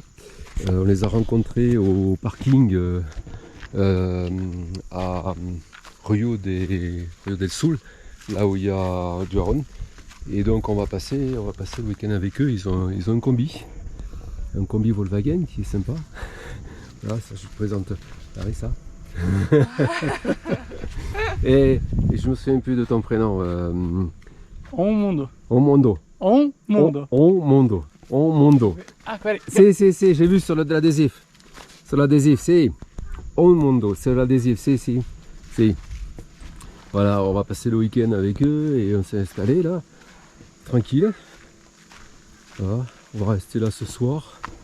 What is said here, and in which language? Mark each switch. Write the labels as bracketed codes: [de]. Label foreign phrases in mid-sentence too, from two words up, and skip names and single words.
[fr] On les a rencontrés au parking à Rio del Sul, là où il y a Duaron. Et donc on va passer le week-end avec eux. Ils ont un combi Volkswagen qui est sympa. Voilà, ça je vous présente Larissa. et je me souviens plus de ton prénom. Mundo. Mondo. Mondo. [pt] Ah, peraí. [fr] Si, j'ai vu sur l'adhésif. Sur l'adhésif, c'est Mondo. C'est l'adhésif, si. Voilà, on va passer le week-end avec eux et on s'est installé là. Tranquille. Voilà, on va rester là ce soir.